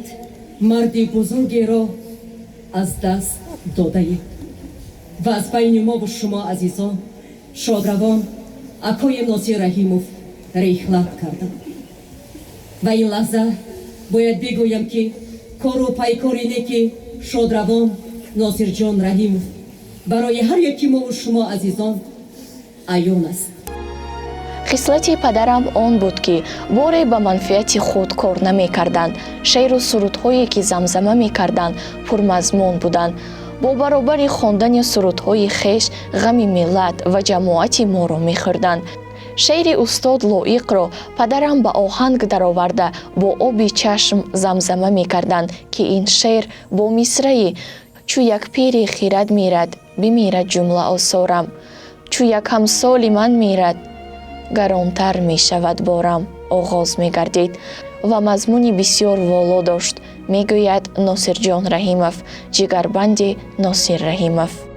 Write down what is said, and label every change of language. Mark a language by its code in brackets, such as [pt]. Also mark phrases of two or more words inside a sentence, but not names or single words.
[fa] مردی بزرگی را از دست داده ایم و از بین ما و شما عزیزان شادروان اکای ناصر رحیموف رحلت کردند و این لحظه باید بگویم که کار و پیکاری نیکی شادروان ناصرجان رحیموف برای هر یکی ما و شما عزیزان عیان است. [tg] хислати падарам он буд ки боре ба манфиати худ кор намекарданд. Шеъру сурудҳое ки замзама мекарданд пурмазмун буданд. бо баробари хондани сурудҳои хеш ғами миллат ва ҷамоати моро мехӯрданд. шеъри устод лоиқро падарам ба оҳанг дароварда бо оби чашм замзама мекарданд ки ин шеър бо мисраи чӯ як пири хирад мирад бимирад ҷумла осорам, чӯ як ҳамсоли ман мирад гаронтар мешавад борам оғоз мегардид ва мазмуни бисёр воло дошт, мегӯяд Носирҷон Раҳимов, ҷигарбанди Носир Раҳимов.